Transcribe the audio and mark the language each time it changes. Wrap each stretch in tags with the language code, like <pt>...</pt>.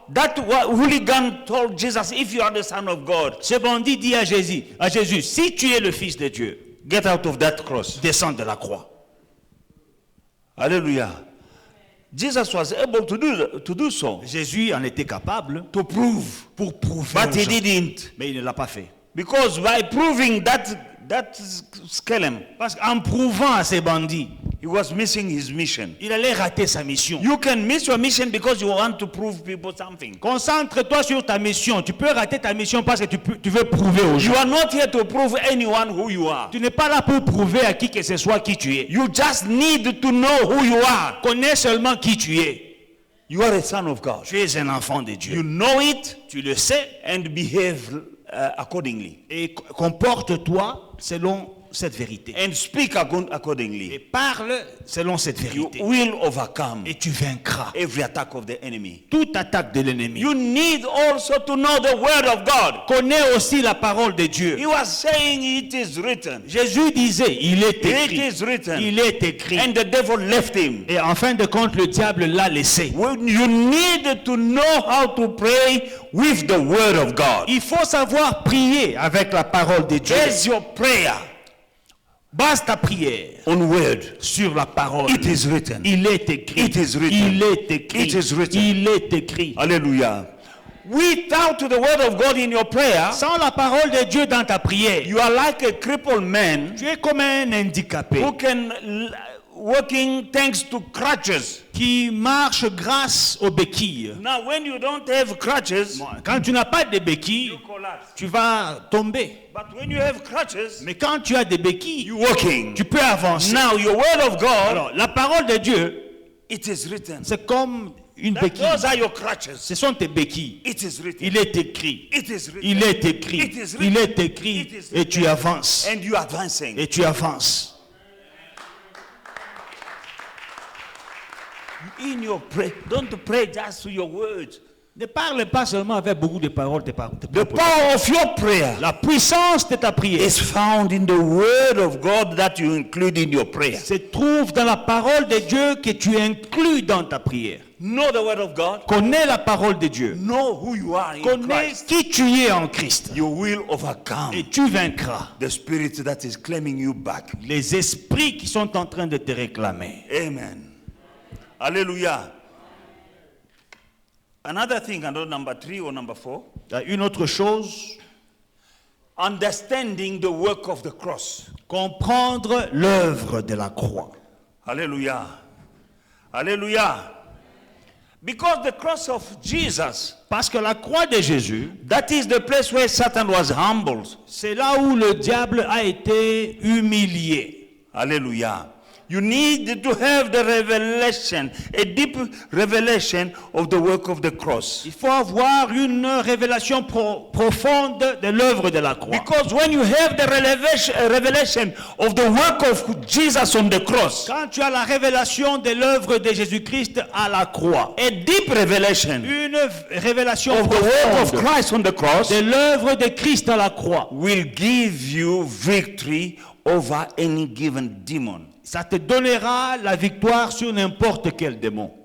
<en>that hooligan told Jesus, "If you are the Son of God,</en> <fr>ce bandit dit à Jésus, si tu es le fils de Dieu,</fr> <en>get out of that cross."</en> <fr>descends de la croix.</fr> <en>Hallelujah. Jesus was able to do so.</en> <fr>Jésus en était capable</fr> <en>To prove.</en> <fr>pour prouver.</fr> <en>But</en> <fr>aux</fr> <en>he</en> <fr>gens.</fr> <en>didn't.</en> <fr>Mais il ne l'a pas fait.</fr> <en>Because by proving that schelem,</en> <fr>Parce qu'en prouvant à ces bandits,</fr> <en>he was missing his mission.</en> <fr>il allait rater sa mission.</fr> <en>You can miss your mission because you want to prove people something.</en> <fr>Concentre-toi sur ta mission. Tu peux rater ta mission parce que tu veux prouver aux gens.</fr> <en>You are not here to prove anyone who you are.</en> <fr>Tu n'es pas là pour prouver à qui que ce soit qui tu es.</fr> <en>You just need to know who you are.</en> <fr>Connais seulement qui tu es.</fr> <en>You are a son of God.</en> <fr>Tu es un enfant de Dieu.</fr> <en>You know it</en> <fr>Tu le sais</fr> <en>and behave accordingly.</en> <fr>et comporte-toi selon cette vérité.</fr> <en>And speak</en> <fr>Et</fr> <en>accordingly.</en> <fr>parle selon cette</fr> <en>You</en> <fr>vérité.</fr> <en>will overcome</en> <fr>Et tu vaincras</fr> <en>every attack of the enemy.</en> <fr>toute attaque de l'ennemi.</fr> <en>You need also to know the word of God.</en> <fr>Connais aussi la parole de Dieu.</fr> <en>He was saying it is written.</en> <fr>Jésus disait, il est</fr> <en>It</en> <fr>écrit.</fr> <en>is written.</en> <fr>Il est écrit.</fr> <en>And the devil left him.</en> <fr>Et en fin de compte, le diable l'a laissé.</fr> <en>When you need to know how to pray with the word of God.</en> <fr>Il faut savoir prier avec la parole de Dieu.</fr> <en>Base your prayer</en> <fr>Base ta prière</fr> <en>on word.</en> <fr>sur la parole.</fr> <en>It is written.</en> <fr>Il est écrit.</fr> <en>It is written.</en> <fr>Il est écrit.</fr> <en>It is written.</en> <fr>Il est écrit.</fr> <en>Hallelujah. Without the word of God in your prayer,</en> <fr>Sans la parole de Dieu dans ta prière,</fr> <en>you are like a crippled man</en> <fr>tu es comme un handicapé</fr> <en>who can working thanks to crutches.</en> <fr>qui marche grâce aux béquilles.</fr> <en>Now, when you don't have crutches,</en> <fr>Quand tu n'as pas de béquilles,</fr> <en>you collapse.</en> <fr>tu vas tomber.</fr> <en>But when you have crutches,</en> <fr>Mais quand tu as des béquilles,</fr> <en>you're walking.</en> <fr>tu peux avancer.</fr> <en>Now, your word of God,</en> <fr>Alors, la parole de Dieu,</fr> <en>it is written.</en> <fr>c'est comme une</fr> <en>That</en> <fr>béquille.</fr> <en>those are your crutches.</en> <fr>Ce sont tes béquilles.</fr> <en>It is written.</en> <fr>Il est écrit.</fr> <en>It is written.</en> <fr>Il est écrit.</fr> <en>It is written.</en> <fr>Il est écrit.</fr> <en>It is</en> <fr>Et tu</fr> <en>written.</en> <fr>avances.</fr> <en>And you are advancing.</en> <fr>Et tu avances.</fr> <en>In your prayer, don't pray just to your words.</en> <fr>Ne parle pas seulement avec beaucoup de paroles.</fr> <en>The power of your prayer</en> <fr>La puissance de ta prière</fr> <en>is found in the word of God that you include in your prayer.</en> <fr>se trouve dans la parole de Dieu que tu inclus dans ta prière.</fr> <en>Know the word of God.</en> <fr>Connais la parole de Dieu.</fr> <en>Know who you are in</en> <fr>Connais</fr> <en>Christ.</en> <fr>qui tu es en Christ.</fr> <en>You will overcome</en> <fr>Et tu vaincras</fr> <en>the spirit that is claiming you back.</en> <fr>les esprits qui sont en train de te réclamer.</fr> <en>Amen. Hallelujah. Another thing, I don't know, number 3 or number 4.</en> <fr>Il y a une autre chose,</fr> <en>Understanding the work of the cross.</en> <fr>comprendre l'œuvre de la croix.</fr> <en>Hallelujah. Hallelujah. Because the cross of Jesus,</en> <fr>Parce que la croix de Jésus,</fr> <en>that is the place where Satan was humbled.</en> <fr>c'est là où le diable a été humilié.</fr> <en>Hallelujah. You need to have the revelation, a deep revelation of the work of the cross.</en> <fr>Il faut avoir une révélation profonde de l'œuvre de la croix.</fr> <en>Because when you have the revelation of the work of Jesus on the cross,</en> <fr>Quand tu as la révélation de l'œuvre de Jésus-Christ à la croix,</fr> <en>a deep revelation</en> <fr>une révélation</fr> <en>of the work of</en> <fr>profonde</fr> <en>Christ on the cross</en> <fr>de l'œuvre de Christ à la croix,</fr> <en>will give you victory over any given demon.</en> <fr>ça te donnera la victoire sur n'importe quel démon.</fr>